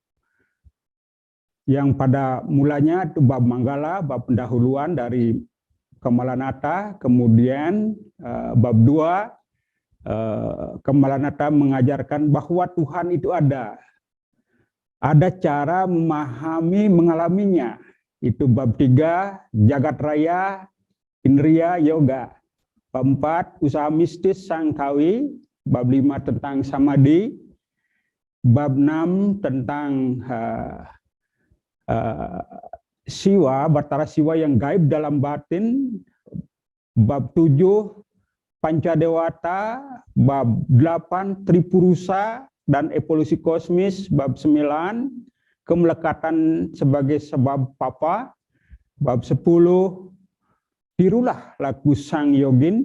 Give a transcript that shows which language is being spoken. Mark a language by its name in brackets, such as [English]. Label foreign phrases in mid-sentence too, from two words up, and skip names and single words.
[Indonesian] Yang pada mulanya itu bab Manggala, bab pendahuluan dari Kamalanata, kemudian bab 2 Kamalanata mengajarkan bahwa Tuhan itu ada. Ada cara memahami, mengalaminya. Itu bab 3, jagat raya, indriya, yoga. Bab 4, usaha mistis, sangkawi. Bab 5 tentang samadhi. Bab 6 tentang siwa, batara siwa yang gaib dalam batin. Bab 7, pancadewata. Bab 8, tripurusa dan evolusi kosmis. Bab 9, kemelekatan sebagai sebab papa. Bab 10, tirulah laku sang yogin.